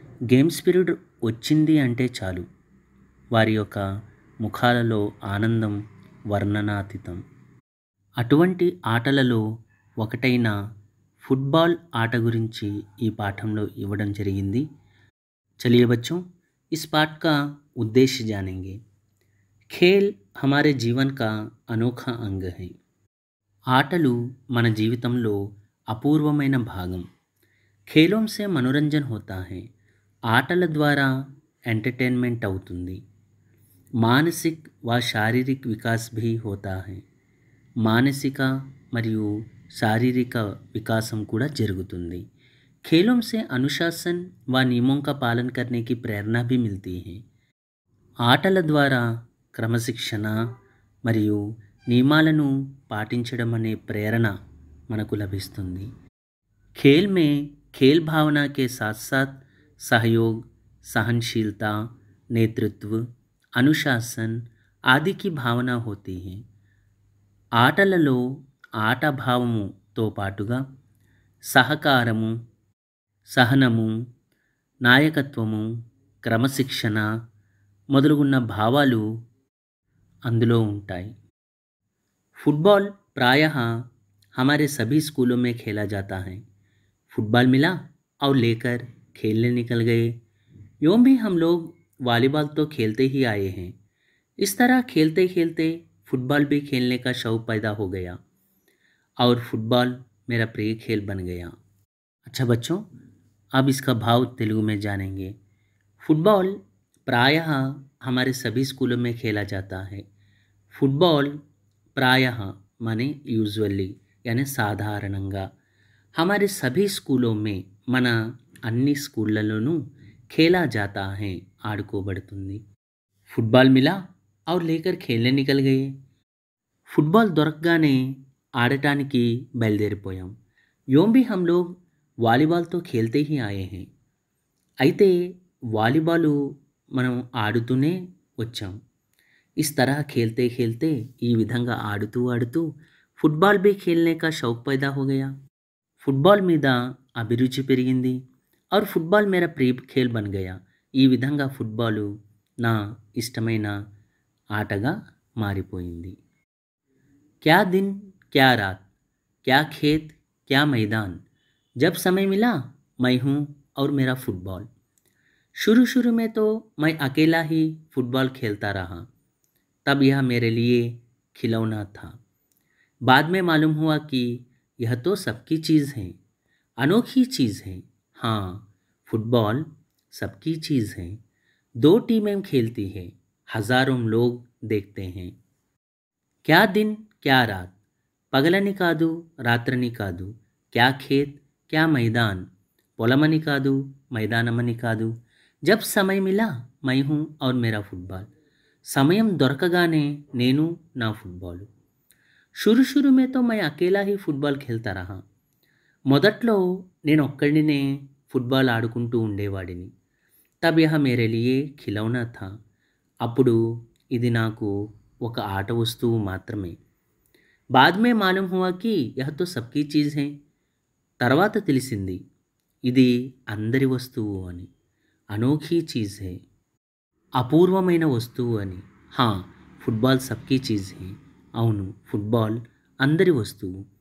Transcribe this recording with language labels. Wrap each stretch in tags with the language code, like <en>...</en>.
<te>Games period వచ్చింది అంటే చాలు వారి యొక్క ముఖాలలో ఆనందం వర్ణనాతీతం. అటువంటి ఆటలలో ఒకటైన ఫుట్బాల్ ఆట గురించి ఈ పాఠంలో ఇవ్వడం జరిగింది.</te> <hi>चलिए बच्चों, इस पाठ का उद्देश्य जानेंगे। खेल हमारे जीवन का अनोखा अंग है.</hi> <te>ఆటలు మన జీవితంలో అపూర్వమైన భాగం.</te> <hi>ఖేలోం సే మనోరంజన్ హోతా హై.</hi> <te>ఆటల ద్వారా ఎంటర్టైన్మెంట్ అవుతుంది.</te> <hi>మానసిక్ వ శారీరక్ వికాస్ భీ హోతా హై.</hi> <te>మానసిక మరియు శారీరక వికాసం కూడా జరుగుతుంది.</te> <hi>खेलों से अनुशासन व नियमों का पालन करने की प्रेरणा भी मिलती है.</hi> <te>ఆటల ద్వారా క్రమశిక్షణ మరియు నియమాలను పాటించడం అనే ప్రేరణ మనకు లభిస్తుంది.</te> <hi>खेल में खेल भावना के साथ साथ सहयोग, सहनशीलता, नेतृत्व, अनुशासन आदि की भावना होती है.</hi> <te>ఆటలలో ఆట భావముతో పాటుగా సహకారము, సహనము, నాయకత్వము, క్రమశిక్షణ మొదలుగున్న భావాలు అందులో ఉంటాయి.</te> <hi>फुटबॉल प्रायः हमारे सभी स्कूलों में खेला जाता है. फुटबॉल मिला और लेकर खेलने निकल गए. यूँ भी हम लोग वॉलीबॉल तो खेलते ही आए हैं. इस तरह खेलते खेलते फुटबॉल भी खेलने का शौक पैदा हो गया और फुटबॉल मेरा प्रिय खेल बन गया. अच्छा बच्चों, अब इसका भाव तेलुगु में जानेंगे. फुटबॉल प्रायः हमारे सभी स्कूलों में खेला जाता है. फुटबॉल प्रायः माने यूजुअली यानी</hi> <te>సాధారణంగా</te> <hi>हमारे सभी स्कूलों में</hi> <te>మన అన్ని స్కూళ్ళలోనూ</te> <hi>खेला जाता है</hi> <te>ఆడుకోబడుతుంది.</te> <hi>फुटबॉल मिला और लेकर खेलने निकल गए.</hi> <te>फुटबॉल దొరకగానే ఆడటానికి బయలుదేరిపోయాం.</te> <hi>यूँ भी हम लोग</hi> <te>వాలీబాల్ తో</te> <hi>खेलते ही आए हैं.</hi> <te>అయితే వాలీబాలు మనం ఆడుతూనే వచ్చాం.</te> <hi>इस तरह खेलते खेलते</hi> <te>ఈ విధంగా ఆడుతూ ఆడుతూ</te> <hi>फुटबॉल भी खेलने का शौक पैदा हो गया.</hi> <te>ఫుట్బాల్ మీద అభిరుచి పెరిగింది.</te> <hi>और फुटबॉल मेरा प्रिय खेल बन गया.</hi> <te>ఈ విధంగా ఫుట్బాలు నా ఇష్టమైన ఆటగా మారిపోయింది.</te> <hi>क्या दिन क्या रात, क्या खेत क्या मैदान, जब समय मिला मैं हूँ और मेरा फुटबॉल. शुरू शुरू में तो मैं अकेला ही फुटबॉल खेलता रहा. तब यह मेरे लिए खिलौना था. बाद में मालूम हुआ कि यह तो सबकी चीज़ है, अनोखी चीज़ है. हाँ, फुटबॉल सबकी चीज़ है. दो टीमें खेलती हैं, हज़ारों लोग देखते हैं. क्या दिन क्या रात,</hi> <te>పగలని కాదు రాత్రని కాదు,</te> <hi>क्या खेत क्या मैदान,</hi> <te>పొలమని కాదు మైదానమని కాదు,</te> <hi>जब समय मिला मैं हूँ और मेरा फुटबॉल,</hi> <te>సమయం దొరకగానే నేను నా ఫుట్బాల్.</te> <hi>शुरू शुरू में तो मैं अकेला ही फुटबॉल खेलता रहा.</hi> <te>మొదట్లో నేను ఒక్కడినే ఫుట్బాల్ ఆడుకుంటూ ఉండేవాడిని.</te> <hi>तब यह मेरे लिए खिलौना था.</hi> <te>అప్పుడు ఇది నాకు ఒక ఆట వస్తువు మాత్రమే.</te> <hi>बाद में मालूम हुआ कि यह तो सबकी चीज़ है.</hi> <te>తర్వాత తెలిసింది ఇది అందరి వస్తువు అని.</te> <hi>అనోఖీ చీజ్ హై,</hi> <te>అపూర్వమైన వస్తువు అని.</te> <hi>హా, ఫుట్బాల్ సబ్కీ చీజ్ హై.</hi> <te>అవును, ఫుట్బాల్ అందరి వస్తువు.</te>